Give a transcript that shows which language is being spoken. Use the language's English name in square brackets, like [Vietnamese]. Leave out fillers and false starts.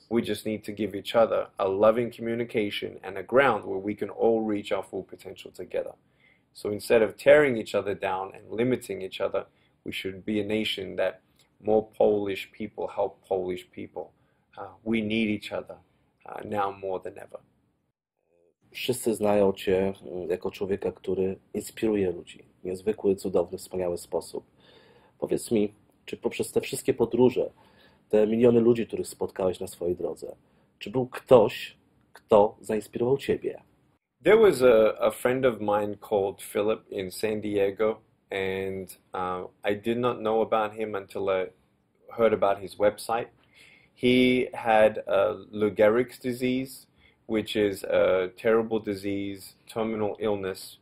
[English] We just need to give each other a loving communication and a ground where we can all reach our full potential together. So instead of tearing each other down and limiting each other, we should be a nation that more Polish people help Polish people. We need each other now more than ever. [Polish] Wszyscy znają Cię jako człowieka, który inspiruje ludzi w niezwykły, cudowny, wspaniały sposób. Powiedz mi, czy poprzez te wszystkie podróże, te miliony ludzi, których spotkałeś na swojej drodze, czy był ktoś, kto zainspirował Ciebie? [English] There was a friend of mine called Philip in San Diego, and I did not know about him until I heard about his website. He had Lou Gehrig's disease, which is a terrible disease, terminal illness.